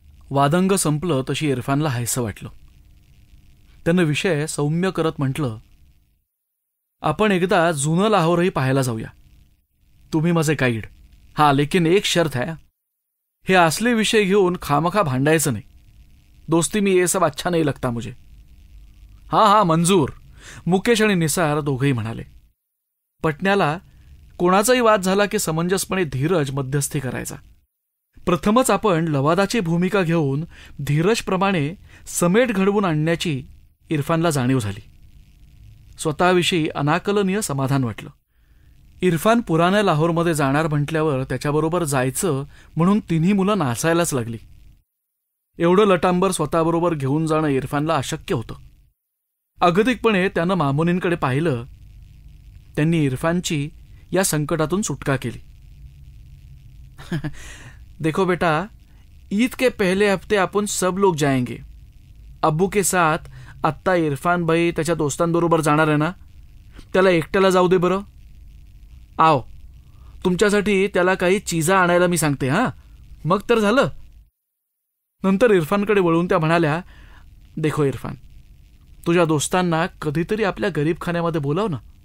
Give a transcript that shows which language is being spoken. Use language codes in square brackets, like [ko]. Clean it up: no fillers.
[mr] वादंग संपलं तशी इरफानला हायसं वाटलं. त्यानं विषय सौम्य करत म्हटलं, आपण एकदा जुनं लाहोरही पाहायला जाऊया. तुम्ही माझे गाईड. हा, [hi] लेकिन एक शर्त है, [mr] हे असले विषय घेऊन खामखा भांडायचं नाही. [hi] दोस्ती में ये सब अच्छा नहीं लगता मुझे. [mr] हा मंजूर. मुकेश आणि निसार दोघंही म्हणाले. पटण्याला कोणाचाही वाद झाला की समंजसपणे धीरज मध्यस्थी करायचा. प्रथमच आपण लवादाची भूमिका घेऊन धीरजप्रमाणे समेट घडवून आणण्याची इरफानला जाणीव झाली. स्वतःविषयी अनाकलनीय समाधान वाटलं. इरफान पुराण्या लाहोरमध्ये जाणार म्हटल्यावर त्याच्याबरोबर जायचं म्हणून तिन्ही मुलं नाचायलाच लागली. एवढं लटांबर स्वतःबरोबर घेऊन जाणं इरफानला अशक्य होतं. अगतिकपणे त्यानं मामुनींकडे पाहिलं. त्यांनी इरफानची या संकटातून सुटका केली. [hi] देखो बेटा, ईद के पहले हफ्ते आपण सब लोग जाएंगे. अब्बू के साथ. [mr] आत्ता इरफान भाई त्याच्या दोस्तांबरोबर जाणार आहे ना, त्याला एकट्याला जाऊ दे बरं. आओ, तुमच्यासाठी त्याला काही चिजा आणायला मी सांगते. हा, मग तर झालं. नंतर इरफानकडे वळून त्या म्हणाल्या, देखो इरफान, तुझ्या दोस्तांना कधीतरी आपल्या गरीबखान्यामध्ये बोलाव ना.